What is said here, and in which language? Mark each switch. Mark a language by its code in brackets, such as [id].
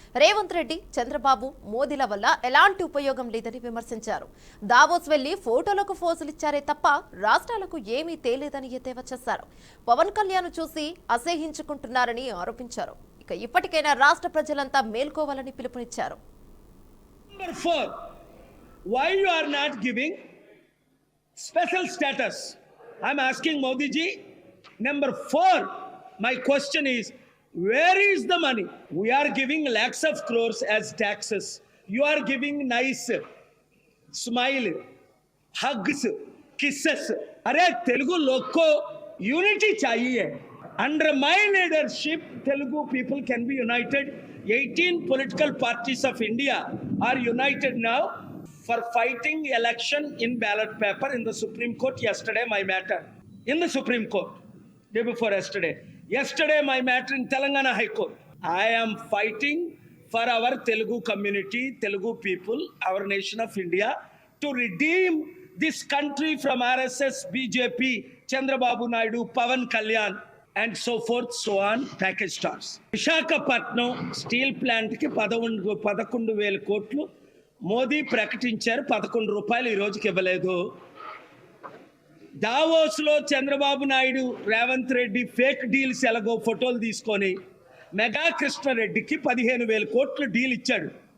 [te] రేవంత్ రెడ్డి, చంద్రబాబు, మోదీల వల్ల ఎలాంటి ఉపయోగం లేదని విమర్శించారు. దావోస్ వెళ్లి ఫోటోలకు ఫోజులు ఇచ్చారే తప్ప రాష్ట్రాలకు ఏమీ తేలేదని ఎద్దేవా చేశారు. పవన్ కళ్యాణ్ చూసి అసహ్యించుకుంటున్నారని ఆరోపించారు. ఇక ఇప్పటికైనా రాష్ట్ర ప్రజలంతా మేల్కోవాలని పిలుపునిచ్చారు. [en] Number 4, why you are not giving special status? I'm asking Modi ji. Number 4, my question is, where is the money? We are giving lakhs of crores as taxes. You are giving nice smile, hugs, kisses. [hi] Arey Telugu loko unity chahiye. [en] Under my leadership, Telugu people can be united. 18 political parties of India are united now for fighting election in ballot paper in the Supreme Court. Yesterday my matter in the Supreme Court, day before yesterday. Yesterday my matter in Telangana High Court. I am fighting for our Telugu community, Telugu people, our nation of India, to redeem this country from RSS, BJP, Chandrababu Naidu, Pavan Kalyan, and so forth, so on, package stars. [te] Visakhapatnam steel plant కి 11,000 కోట్లు మోదీ ప్రకటించారు. 11 రూపాయలు ఈ రోజుకి ఇవ్వలేదు. Davos లో Chandrababu Naidu, Revanth Reddy fake deals ఎలాగో ఫోటోలు తీసుకొని మెగా కృష్ణారెడ్డికి 15,000 కోట్లు డీల్ ఇచ్చాడు.